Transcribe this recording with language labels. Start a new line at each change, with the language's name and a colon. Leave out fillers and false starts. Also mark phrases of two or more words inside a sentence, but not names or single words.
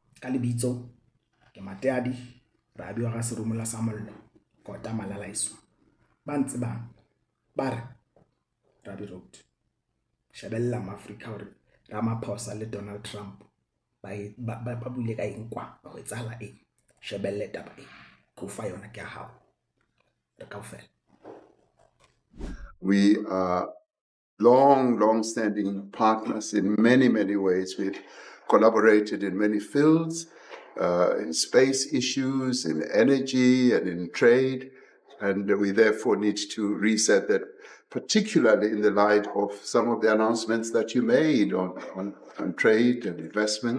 Southern Sotho: lebitso ke Mateadi Rabbie wa ga serumula sa mollo Kota Malalaiso ba ntse bang ba re Rabbie Road shebella maAfrika hore Ramaphosa le Donald Trump ba bule ka eng kwa ba go etsala eng shebelle taba e go fa yona ke a hao re kaofela.
English: We are long-standing partners in many ways. We've collaborated in many fields, in space issues, in energy, and in trade. And we therefore need to reset that, particularly in the light of some of the announcements that you made on trade and investment.